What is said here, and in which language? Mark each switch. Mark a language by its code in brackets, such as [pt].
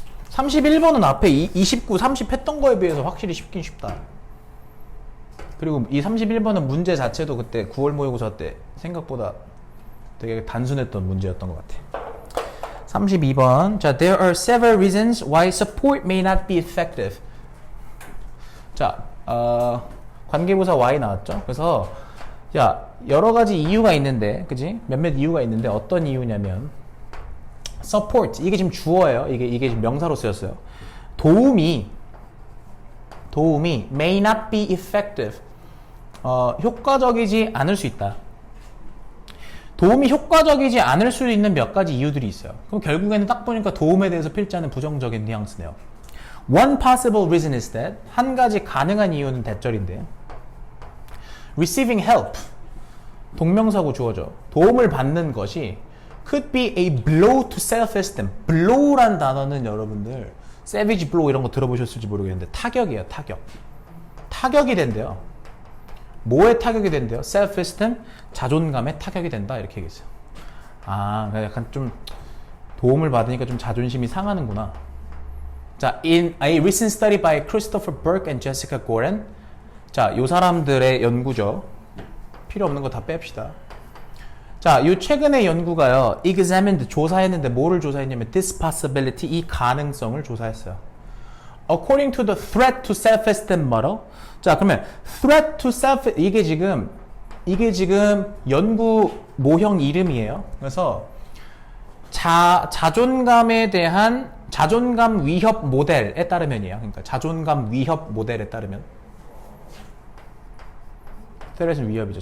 [ko] (31번은) 앞에 29, 30 했던 거에 비해서 확실히 쉽긴 쉽다. 그리고 이 31번은 문제 자체도 그때 9월 모의고사 때 생각보다 되게 단순했던 문제였던 것 같아. 32번. [en] 자, there are several reasons why support may not be effective. [ko] 자, 관계부사 why 나왔죠? 그래서, 야, 여러 가지 이유가 있는데, 그지? 몇몇 이유가 있는데, 어떤 이유냐면, support. 이게 지금 주어예요. 이게 지금 명사로 쓰였어요. [en] 도움이 may not be effective. [ko] 효과적이지 않을 수 있다. 도움이 효과적이지 않을 수 있는 몇 가지 이유들이 있어요. 그럼 결국에는 딱 보니까 도움에 대해서 필자는 부정적인 뉘앙스네요. [en] One possible reason is that [ko] 한 가지 가능한 이유는 대절인데 [en] receiving help [ko] 동명사고 주어져 도움을 받는 것이 [en] could be a blow to self-esteem. [ko] blow란 단어는 여러분들 [en] savage blow [ko] 이런 거 들어보셨을지 모르겠는데 타격이에요. 타격이 된대요. 뭐에 타격이 된대요? self-esteem, 자존감에 타격이 된다 이렇게 얘기했어요. 아, 약간 좀 도움을 받으니까 좀 자존심이 상하는구나. [en] 자, in a recent study by Christopher Burke and Jessica Goren. [ko] 자, 요 사람들의 연구죠. 필요 없는 거 다 뺍시다. 자, 요 최근의 연구가요. examined, 조사했는데 뭐를 조사했냐면 [en] this possibility, [ko] 이 가능성을 조사했어요. [en] According to the threat to self-esteem model. [ko] 자, 그러면 threat to self, 이게 지금 연구 모형 이름이에요. 그래서 자존감에 대한 자존감 위협 모델에 따르면이에요. 그러니까 자존감 위협 모델에 따르면 스트레스는 위협이죠.